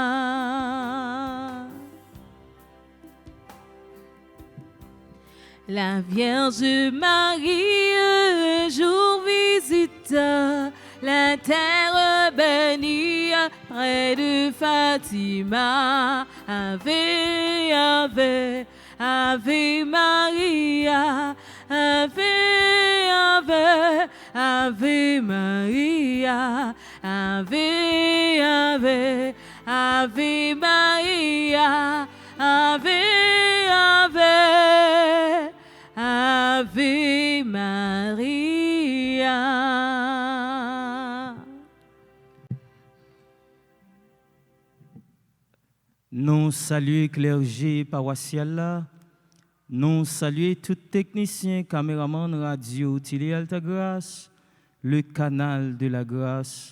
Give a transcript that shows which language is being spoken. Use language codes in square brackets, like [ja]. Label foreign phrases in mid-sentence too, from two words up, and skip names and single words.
[fr] La Vierge Marie un jour visita la terre bénie près de Fatima. [la] Ave, Ave, Ave Maria. Ave, Ave, Ave Maria. Ave, Ave, Ave Maria. Ave, Ave, Ave Maria. [fr] Nous saluons clergé paroissial, nous saluons tous techniciens, caméramans, radio, télé Alta Grâce, le canal de la grâce.